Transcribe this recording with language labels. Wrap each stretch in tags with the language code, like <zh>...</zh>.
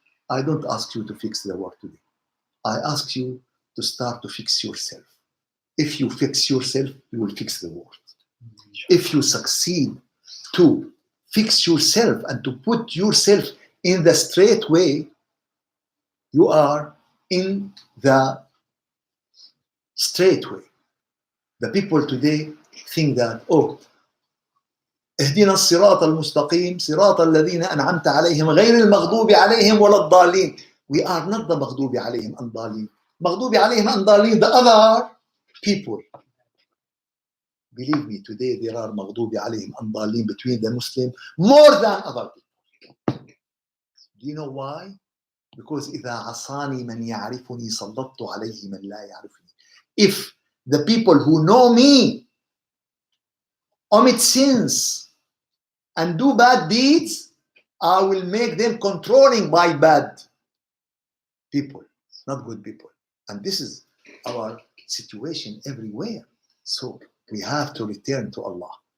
<en>I don't ask you to fix the world today. I ask you to start to fix yourself. If you fix yourself, you will fix the world. if you succeed to fix yourself and to put yourself in the straight way, you are in the straight way. The people today think that, oh,</en> <ar>اهدنا الصراط المستقيم صراط الذين أنعمت عليهم غير المغضوب عليهم ولا الضالين.</ar> <en>We are not the مغضوب عليهم and ضالين. مغضوب عليهم and ضالين, the other people. Believe me, today there are مغضوب عليهم and ضالين between the Muslim more than other people. Do you know why?</en> <ar>Because إذا عصاني من يعرفني سلطت عليه من لا يعرفني.</ar> <en>If the people who know me omit sins and do bad deeds, I will make them controlling by bad people, not good people. And this is our situation everywhere. So we have to return to Allah.</en>